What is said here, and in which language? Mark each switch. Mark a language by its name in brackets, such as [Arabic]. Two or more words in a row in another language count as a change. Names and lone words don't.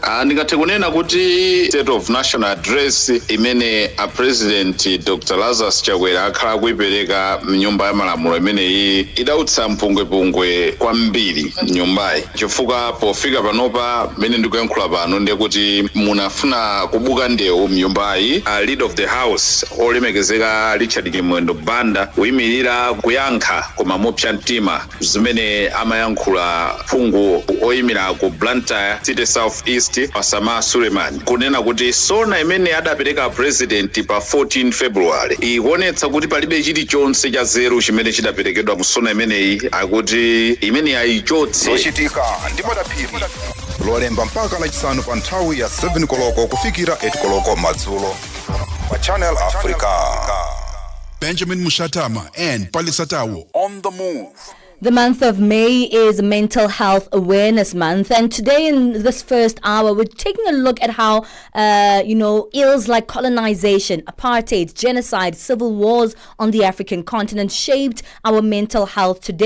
[Nyanja] Ndingathe kunena kuti [English] state of national address [Nyanja] imene a president Dr. Lazarus Chakwera akhala kuipereka mu nyumba ya malamulo imeneyi idautsa mpungwepungwe kwambiri nyumbayi, chifukwa pofika panopa mene ndikuyankhula pano ndiye kuti munafuna kubuka ndewu mnyumbayi. [English] Leader of the house [Nyanja] olemekezeka Richard Kimwendo Banda kuyimirira kuyankha koma mopsa mtima zimene amayankhula phungu oyimira ku Blantyre City South East Pasama Suleiman, kunena kuti sona imene adapereka president pa 14 February ikuonetsa kuti palibe chilichonse cha zero chimene chidaperekedwa mu sona imeneyi, akuti imene ayichotse. Zochitika ndi madaphiri lolemba mpaka lachisanu pa nthawi ya 7 koloko kufikira 8 koloko madzulo pa Channel Africa. [English] Benjamin Moshatama and Palesa on the move. The month of May is Mental Health Awareness Month, and today in this first hour, we're taking a look at how, ills like colonization, apartheid, genocide, civil wars on the African continent shaped our mental health today.